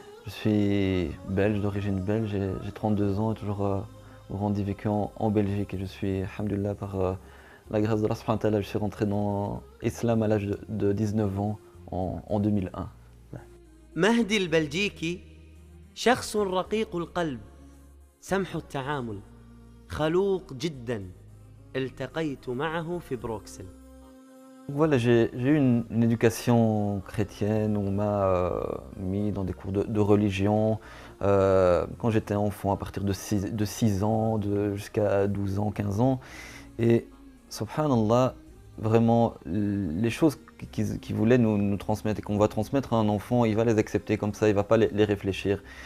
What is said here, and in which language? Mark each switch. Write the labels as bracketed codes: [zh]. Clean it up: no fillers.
[fr] Je suis belge, d'origine belge, j'ai 32 ans et toujours grandi, vécu en Belgique et je suis, alhamdoulilah, par la grâce de Allah [ar] subhanahu wa ta'ala, [fr] je suis rentré dans l'islam à l'âge de 19 ans en 2001. [ar] مهدي البلجيكي شخص رقيق القلب سمح التعامل خلوق جدا التقيت معه في بروكسل. [fr] Voilà, j'ai eu une éducation chrétienne où on m'a mis dans des cours de religion quand j'étais enfant, à partir de 6 ans, jusqu'à 12 ans, 15 ans. Et subhanallah, vraiment, les choses qu'ils voulaient nous transmettre et qu'on va transmettre à un enfant, il va les accepter comme ça, il ne va pas les réfléchir.